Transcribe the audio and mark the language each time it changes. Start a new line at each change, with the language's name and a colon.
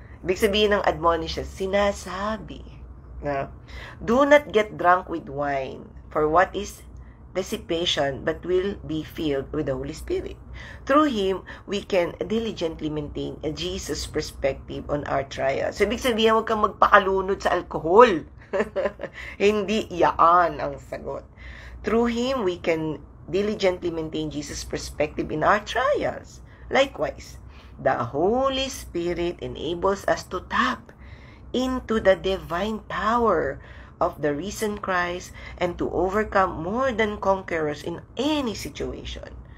Filipino: Ibig sabihin ng
English: admonishes,
Filipino: sinasabi na,
English: do not get drunk with wine, for what is dissipation, but will be filled with the Holy Spirit. Through Him, we can diligently maintain a Jesus perspective on our trials.
Filipino: So, ibig sabihin, huwag kang magpakalunod sa alcohol. Hindi yaan ang sagot.
English: Through Him, we can diligently maintain Jesus perspective in our trials. Likewise, the Holy Spirit enables us to tap into the divine power of the risen Christ and to overcome more than conquerors in any situation.